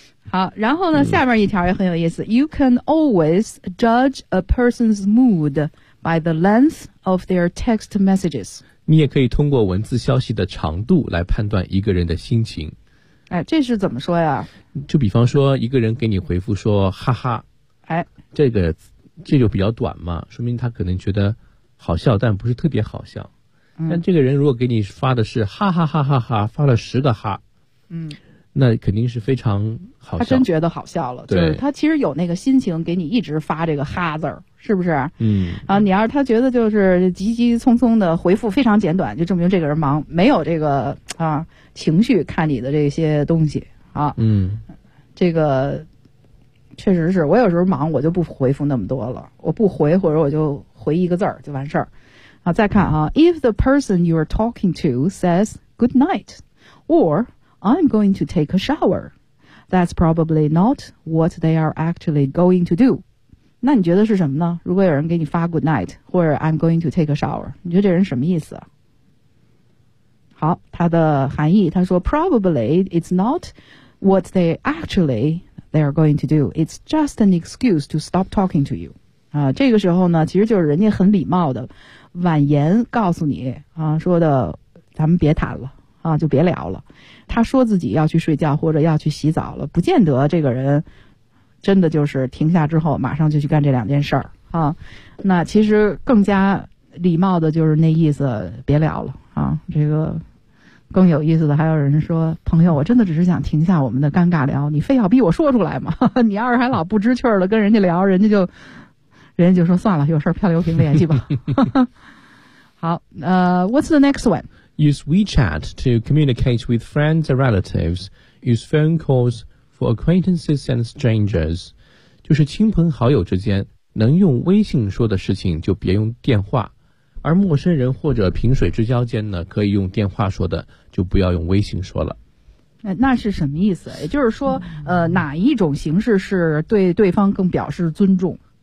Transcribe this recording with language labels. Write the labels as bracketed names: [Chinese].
[Chinese] 好，然后呢下面一条也很有意思， [English] You can always judge a person's mood by the lengthof their text messages， [Chinese] 你也可以通过文字消息的长度来判断一个人的心情。哎，这是怎么说呀？就比方说一个人给你回复说哈哈，哎，这就比较短嘛，说明他可能觉得好笑但不是特别好笑。但这个人如果给你发的是哈哈哈哈哈，发了十个哈，嗯，那肯定是非常好笑，他真觉得好笑了，对，就是他其实有那个心情给你一直发这个哈字儿，是不是？嗯，啊，你要是他觉得就是急急匆匆的回复非常简短，就证明这个人忙，没有这个啊情绪看你的这些东西啊。嗯，这个确实是我有时候忙，我就不回复那么多了，我不回或者我就回一个字儿就完事儿。啊，再看啊 [English] ，If the person you are talking to says good night, or I'm going to take a shower, that's probably not what they are actually going to do. [Chinese] 那你觉得是什么呢？如果有人给你发 good night 或者 [English] I'm going to take a shower， [Chinese] 你觉得这人什么意思？好，他的含义，他说 [English] probably it's not what they actually they are going to do， it's just an excuse to stop talking to you。 [Chinese] 啊，这个时候呢其实就是人家很礼貌的婉言告诉你啊，说的咱们别谈了啊，就别聊了。他说自己要去睡觉或者要去洗澡了，不见得这个人真的就是停下之后马上就去干这两件事儿啊。那其实更加礼貌的就是那意思，别聊了啊，这个更有意思的还有人说，朋友，我真的只是想停下我们的尴尬聊，你非要逼我说出来吗？你要是还老不知趣儿的跟人家聊，人家就说算了，有事漂流瓶联系吧。好， [English] what's the next one? Use WeChat to communicate with friends and relatives. Use phone calls for acquaintances and strangers. [Chinese] 就是亲朋好友之间能用微信说的事情就别用电话，而陌生人或者萍水之交间呢，可以用电话说的就不要用微信说了。那是什么意思？也就是说，哪一种形式是对对方更表示尊重？